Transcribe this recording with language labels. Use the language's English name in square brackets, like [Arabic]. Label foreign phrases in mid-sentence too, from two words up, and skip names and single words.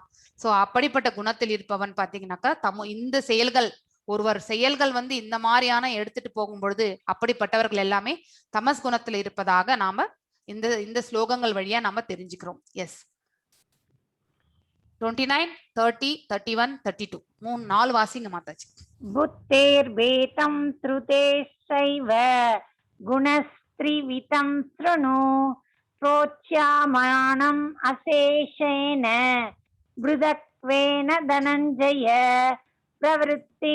[Tamil] சோ அப்படிப்பட்ட குணத்தில் இருப்பவன் பாத்தீங்கன்னாக்கா இந்த செயல்கள், ஒருவர் செயல்கள் வந்து இந்த மாதிரியான எடுத்துட்டு போகும் பொழுது அப்படிப்பட்டவர்கள் எல்லாமே தமஸ் குணத்தில் இருப்பதாக நாம இந்த இந்த ஸ்லோகங்கள் வழியா நாம தெரிஞ்சுக்கிறோம். எஸ், 29, 30, 31, 32 4 வாசிங்க மாதாஜி. [Sanskrit] बुद्धेर्भेतं श्रुतेश्चैव गुणस्त्रिविधं शृणु प्रोच्यमाणम् अशेषेण मृदत्वेन धनञ्जय प्रवृत्तिं